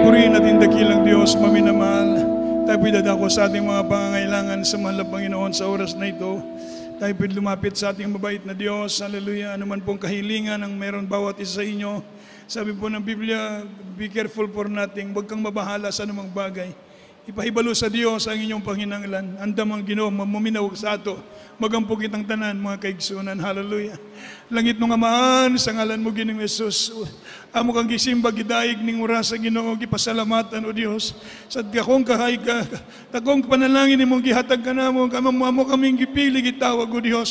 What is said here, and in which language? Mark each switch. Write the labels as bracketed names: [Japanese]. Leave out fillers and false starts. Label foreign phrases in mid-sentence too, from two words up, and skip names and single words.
[Filipino] purihin natin dakilang Diyos, maminamahal. Tayo po'y dadako sa ating mga pangangailangan sa mahal na Panginoon sa oras na ito. Tayo po'y lumapit sa ating mabait na Diyos. Hallelujah. Ano man pong kahilingan ang meron bawat isa sa inyo. Sabi po ng Biblia, [English] be careful for nothing. [Filipino] Huwag kang mabahala sa anumang bagay. [Cebuano] Ipahibalo sa Diyos ang inyong panginanglan. Andam ang Ginoo, maminawag sa ato. Magampo kitang tanan, mga kaigsunan. Hallelujah. Langit nung amaan, sa ngalan mo, Ginoong Yesus. Amo kang gisimba, gidaig ning oras sa Ginoo, gipasalamatan o Dios. Sa dakong kahay ka, dakong panalangin nimong gihatag ka namo, kamamo kaming gipili gitawag o Dios.